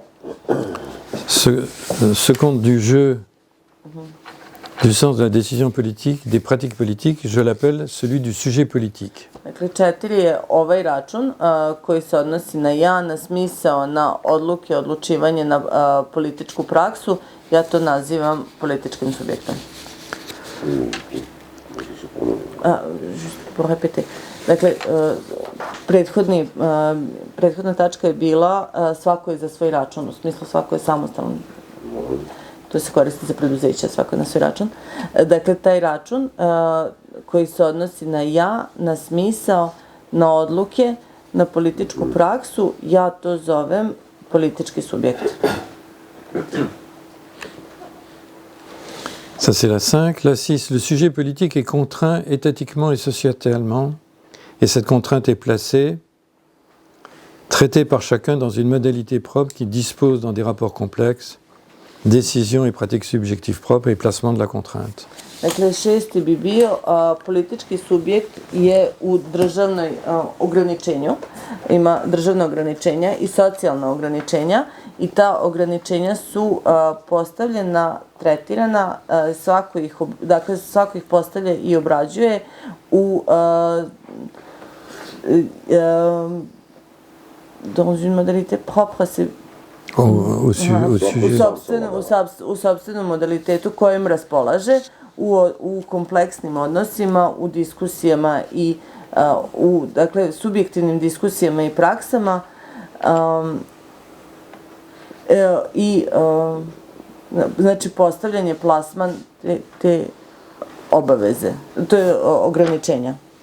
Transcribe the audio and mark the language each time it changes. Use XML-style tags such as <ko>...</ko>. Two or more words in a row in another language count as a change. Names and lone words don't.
<fr>Ce compte du jeu, du sens de la décision politique, des pratiques politiques, je l'appelle celui du sujet politique.</fr> <sr>Dakle, 4 je ovaj račun koji se odnosi na ja, na smisao, na odluke, odlučivanje, na političku praksu. Ja to nazivam političkim subjektom.</sr> <fr>Juste pour répéter.</fr> <sr>Dakle, prethodna tačka je bila svako je za svoj račun, u smislu svako je samostalan. To se koristi za preduzeća, svako je na svoj račun. Dakle, taj račun koji se odnosi na ja, na smisao, na odluke, na političku praksu, ja to zovem politički subjekt.</sr> <fr>Ça, c'est la 5. La 6, le sujet politique est contraint étatiquement et sociétalement, et cette contrainte est placée, traitée par chacun dans une modalité propre qui dispose dans des rapports complexes, décisions et pratiques subjectives propres et placement de la contrainte.</fr> <sr>Dakle, 6. bi bio politički subjekt je u državnoj ograničenju, ima državna ograničenja i socijalna ograničenja i ta ograničenja su postavljena, tretirana, svako ih postavlja i obrađuje u</sr> <fr>dans une modalité propre, c'est</fr> <sr>u sopstvenom modalitetu kojim raspolaže u kompleksnim odnosima, u diskusijama i u subjektivnim diskusijama i praksama i znači postavljanje, plasman te obaveze, to je ograničenja.</sr>